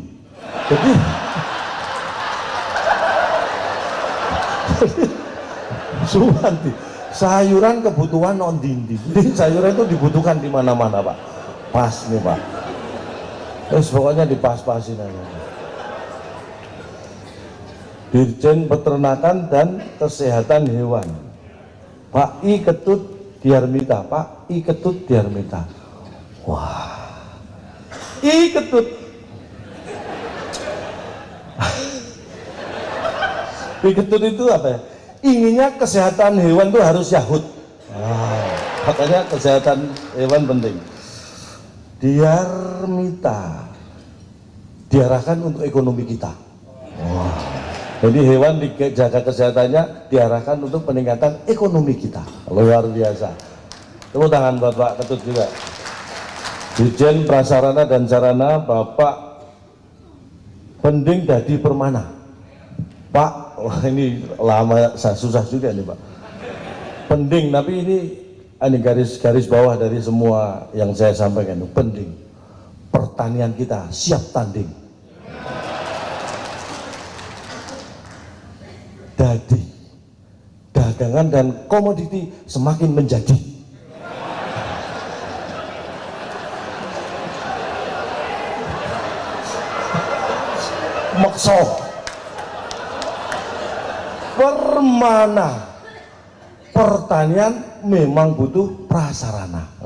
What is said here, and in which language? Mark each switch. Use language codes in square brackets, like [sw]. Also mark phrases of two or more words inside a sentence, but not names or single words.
[id] Jadi Suwandi, sayuran kebutuhan ondindi. Jadi sayuran itu dibutuhkan di mana-mana Pak. Pas nih Pak. Terus pokoknya dipas-pasin aja. Dirjen Peternakan dan Kesehatan Hewan, Pak I Ketut Diarmita, Pak I Ketut Diarmita. Wah, I Ketut. I Ketut itu apa ya? Inginnya kesehatan hewan itu harus yahut. Makanya kesehatan hewan penting. Diarmita diarahkan untuk ekonomi kita. Jadi hewan dijaga kesehatannya diarahkan untuk peningkatan ekonomi kita. Luar biasa. Tepuk tangan buat Pak Ketut juga. Dirjen Prasarana dan Sarana Bapak Pending Dadi Permana. Pak, wah ini lama susah juga nih Pak. Pending, tapi ini garis bawah dari semua yang saya sampaikan. Pending. Pertanian kita siap tanding. Dadi, dagangan dan komoditi semakin menjadi. Makso. Permana. Pertanian memang butuh prasarana.